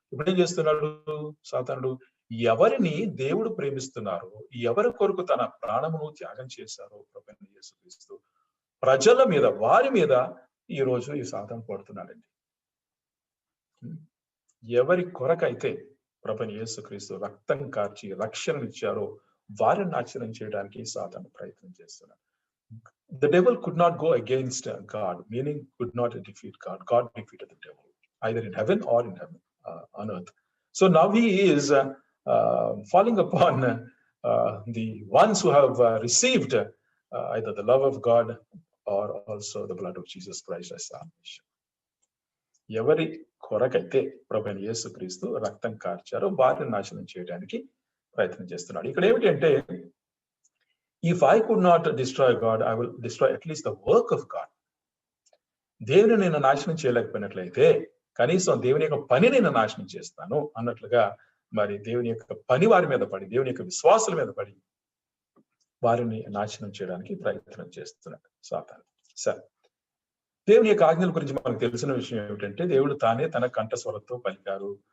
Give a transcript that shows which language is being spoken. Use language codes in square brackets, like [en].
[te] ఇప్పుడు ఏం చేస్తున్నాడు సాతానుడు? ఎవరిని దేవుడు ప్రేమిస్తున్నారో, ఎవరి కొరకు తన ప్రాణమును త్యాగం చేశారో ప్రభుని యేసుక్రీస్తు ప్రజల మీద, వారి మీద ఈ రోజు ఈ సాతాను పడుతున్నాడండి. ఎవరి కొరకైతే ప్రభుని యేసుక్రీస్తు రక్తం కార్చి రక్షణనిచ్చారో వారిని నాశనం చేయడానికి సాతాను ప్రయత్నం చేస్తున్నాడు. [en] The devil could not go against God, meaning could not defeat God. God defeated the devil, either in heaven or in heaven, on earth. So now he is falling upon the ones who have received either the love of God or also the blood of Jesus Christ as salvation. [te] ఎవరి కొరకైతే ప్రభువైన యేసుక్రీస్తు రక్తం కార్చారో వారిని నాశనం చేయడానికి ప్రయత్నం చేస్తున్నాడు. ఇక్కడ ఏమిటి అంటే, [en] if I could not destroy God, I will destroy at least the work of God. [te] దేవుని నేను నాశనం చేయలేకపోయినట్లయితే కనీసం దేవుని యొక్క పని నేను నాశనం చేస్తాను అన్నట్లుగా మరి దేవుని యొక్క పని వారి మీద పడి, దేవుని యొక్క విశ్వాసుల మీద పడి వారిని నాశనం చేయడానికి ప్రయత్నం చేస్తున్నాడు సాతాను. సరే, దేవుని యొక్క ఆజ్ఞల గురించి మనకు తెలిసిన విషయం ఏమిటంటే, దేవుడు తానే తన కంఠస్వరంతో పలికారు.